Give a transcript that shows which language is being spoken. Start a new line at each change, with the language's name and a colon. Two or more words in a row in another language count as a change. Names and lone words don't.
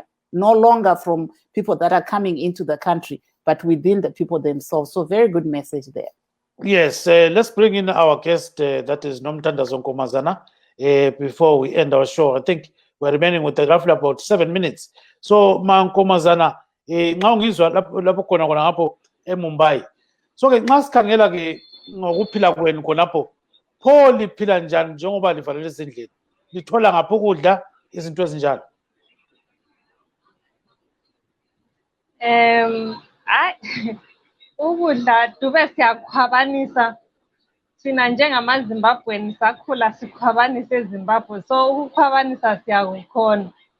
English: No longer from people that are coming into the country, but within the people themselves. So very good message there. Yes, let's bring in our guest, that is Nomthandazo Nkomazana, before we end our show. I think we're remaining with roughly about 7 minutes. So,
North Ndebele: Nkomazana, nxa ngizwa lapho khona ngapho eMumbai. So ke nxa sikhangela ke ngokuphila kwenu khonapho, pho liphila njani njengoba livalele ezindlini? Lithola ngapho ukudla izinto ezinjalo? Ukudla dube siyakhwabanisa thina njengamaZimbabwean sakhula sikhwabanisa eZimbabwe, so ukukhwabanisa siyakukhona.